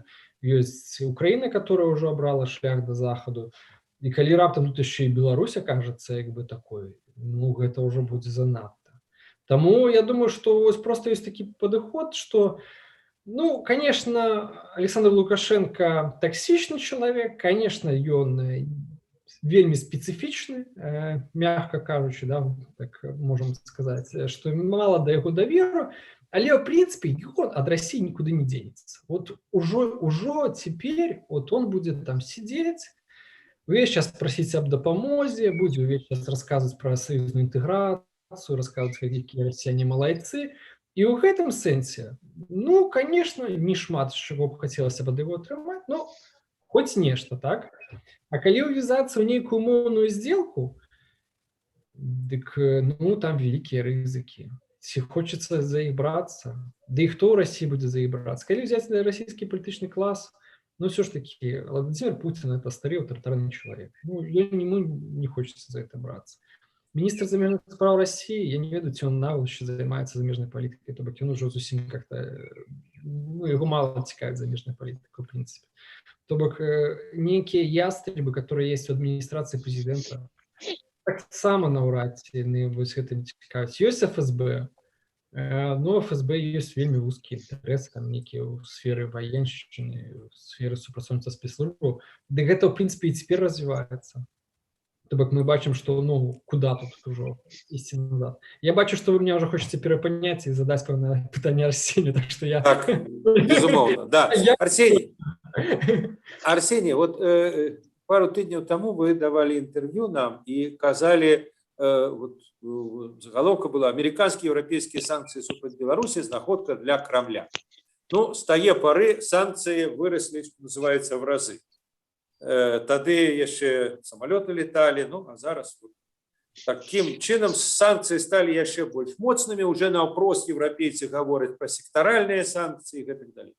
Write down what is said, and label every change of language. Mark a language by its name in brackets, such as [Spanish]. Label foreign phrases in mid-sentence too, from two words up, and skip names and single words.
[Belarusian] Ёсць Украіна, которая ўжо абрала шлях до захаду. І калі раптам тут яшчэ і Беларусь акажацца як бы такой, ну, гэта ўжо будзе занадта. Таму я думаю, што вось просто ёсць такі падыход, што ну, [Russian] конечно, Александр Лукашенко токсичный человек, конечно, он [Belarusian] вельмі специфичны, мягко кажучи, да, [Russian] так можем сказать, что [Belarusian] мало до яго даверу, але, [Russian] в принципе, он от России никуда не денется. Вот уже теперь вот он будет там сидеть, [Belarusian] увесь час [Russian] просить об дапамозе, будет [Belarusian] увесь час [Russian] рассказывать про союзную интеграцию, рассказывать, какие россияне малайцы. [Belarusian] І ў гэтым сэнсе, ну, конечно, не шмат чаго б хацелася ад яго атрымаць, но хоць нешта, так? А калі увязацца ў нейкую умоўную сделку, дык, ну, там вялікія рызыкі. Ці хочацца за іх брацца? Да і хто ў Расіі будзе за іх брацца? Калі взяць расійскі палітычны клас, ну, [Russian] все ж таки, Владимир Путин – это старый авторитарный человек. Ну, ему не хочется за это браться. [Belarusian] Министр замежных справ России, я не ведаю, ці он нават ще займаецца замежнай палітыкай, то бок ён ужо зусім как-то, ну, яго мало цікавіць замежная палітыка, [Russian] в принципе. [Belarusian] То бок нейкія ястребы, которые есть у адміністрацыі прэзідэнта, таксама наўрад ці яны вось гэтым цікавяць. Ёсць ФСБ, но ФСБ ёсць вельмі вузкі інтарэс, там нейкія ў сферы ваеншчыны, ў сферы супрацоўніцтва спецслужбаў, ды гэта, ў прынцыпе, і цяпер развіваецца. То бок мы бачым, што, ну, куда тут ужо ісці назад. Я бачу, што вы меня ўжо хочаце перапаняць і задаць пэўнае пытанне Арсенію, так што я... Так, безумоўна, да. Арсений, вот пару тыдняў таму вы давалі інтэрв'ю нам і казалі, вот, загалоўка была [Russian] «Американские и европейские санкции [Belarusian] супраць Беларусі знаходка для Крамля». Ну, з тае пары санкцыі выраслі, што называецца, [Russian] в разы. [Belarusian] Тады яшчэ самалёты леталі, ну, а зараз вот, таким чынам санкцыі сталі яшчэ больш моцнымі, уже наўпрост еўрапейцы гавораць пра сектаральныя санкцыі і гэтак далей.